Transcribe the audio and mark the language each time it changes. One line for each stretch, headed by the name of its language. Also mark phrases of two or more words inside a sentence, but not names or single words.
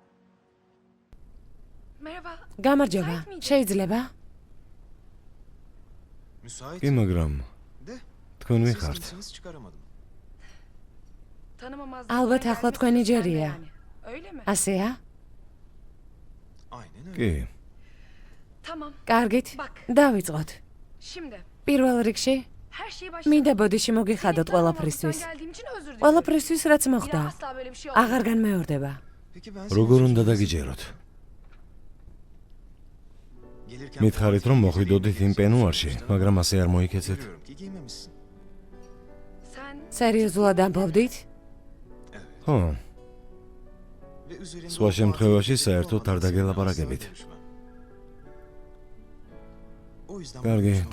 Turkish: Merhaba.
Georgian: გამარჯობა. შეიძლება?
Turkish: Müsait.
Georgian: კი, მაგრამ
Turkish: De.
Georgian: თქვენ
Turkish: Siz
Georgian: ვიხართ.
Turkish: kimsiniz çıkaramadım.
Georgian: ალბათ ახლა თქვენი ჯერია.
Turkish: Öyle mi?
Georgian: ასეა?
Turkish: Aynen öyle.
Georgian: კი,
Turkish: Tamam.
Georgian: კარგით.
Turkish: Bak.
Georgian: დავიწყოთ.
Turkish: Şimdi
Georgian: პირველ რიგში
Turkish: her şeyi baştan.
Georgian: მინდა ბოდიში მოგიხადოთ ყველაფრისთვის.
Turkish: Geldiğim için özür dilerim.
Georgian: ყველაფრისთვის რაც
Turkish: Bir
Georgian: მოხდა.
Turkish: daha asla böyle bir şey olmayacak.
Georgian: აღარ განმეორდება.
Turkish: Peki ben
Georgian: როგორ
Turkish: senin
Georgian: უნდა
Turkish: için
Georgian: დაგიჯეროთ?
Turkish: Gelirken
Georgian: მითხარით რომ მოხვიდოდით იმ პენუარში,
Turkish: Görüyorum
Georgian: მაგრამ ასე არ მოიქეცეთ.
Turkish: ki giymemişsin. Sen
Georgian: სერიოზულად ამბობდით? ხო,
Turkish: Ve üzerinde
Georgian: სხვა
Turkish: o
Georgian: შემთხვევაში
Turkish: parti
Georgian: საერთოდ არ
Turkish: olan
Georgian: დაგელაპარაკებით.
Turkish: asla görüşmem. O yüzden
Georgian: კარგი,
Turkish: bu